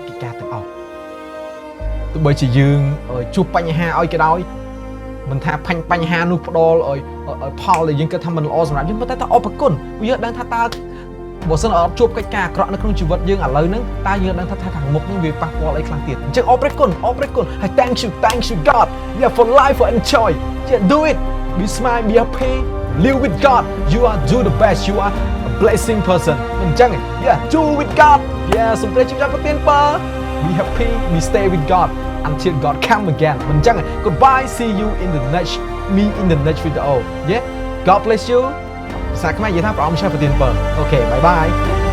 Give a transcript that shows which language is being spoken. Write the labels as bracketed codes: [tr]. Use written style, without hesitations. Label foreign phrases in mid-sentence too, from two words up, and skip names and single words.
[km] កិច្ចការទាំងអស់ទោះបីជាយើងជួបបញ្ហាឲ្យក៏ដោយមិនថាបញ្ហានោះផ្ដល់ឲ្យផលដែលយើងគិតថាមិនល្អសម្រាប់យើងប៉ុន្តែអរព្រះគុណវាដឹងថាតើ បើសិនអត់ជួបកិច្ចការអាក្រក់នៅក្នុងជីវិតយើងឥឡូវហ្នឹងតើយើងដឹងថាខាងមុខហ្នឹងវាប៉ះពាល់អីខ្លះ ទៀតអញ្ចឹងអរព្រះគុណហើយ [en] thank you God for life for enjoy do it be smile be happy live with God you are do the best you are a blessing person អញ្ចឹង do with God [km] សូមព្រះជាម្ចាស់ប្រទានពរ [en] be happy be stay with God until God come again [km] មិនអញ្ចឹង [en] goodbye see you in the next video God bless you [km] ភាសាខ្មែរនិយាយថាព្រះអង្គម្ចាស់ប្រទានពរអូខេ [en] bye bye